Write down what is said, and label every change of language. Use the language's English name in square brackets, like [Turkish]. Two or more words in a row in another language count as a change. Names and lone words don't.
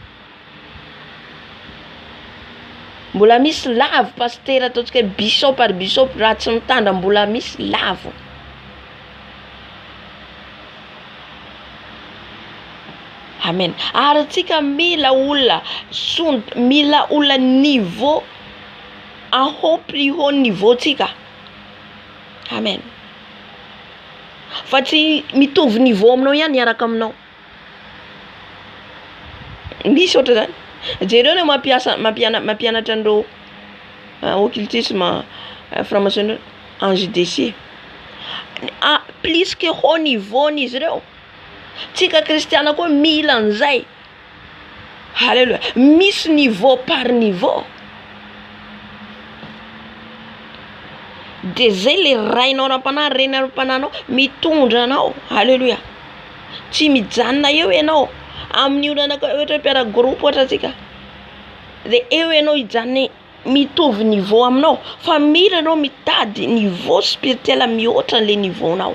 [Malagasy] Mbola misy lavo pasteur ataotsika [French] bishop par bishop [Malagasy] raha tsy mitandra mbola misy lavo. Amen. Ary tsika mila olona [French] niveau en haut plus haut niveau [Malagasy] tsika. Amen. Fa tsy mitovy niveau aminao ihany hiaraka aminao. Misy otra zany. Jereo ne mampianatra andreo [French] occultisme franc-maçonnerie en JDC. Plus que haut niveau [Malagasy] n'izy ireo. Tsika kristiana koa mila an'izay. Alléluia. Misy [French] niveau par niveau. [Malagasy] De zay le rainao ra-panahy, renao ra-panahynao mitondra anao. Alléluia. Tsy mijanona eo ianao amin'ny olana ohatra mpiara groupe ohatra tsika. De eo ianao hijanona mitovy niveau aminao, fa mila anao mitady [French] niveau spirituel [Malagasy] mihoatra le niveau nao.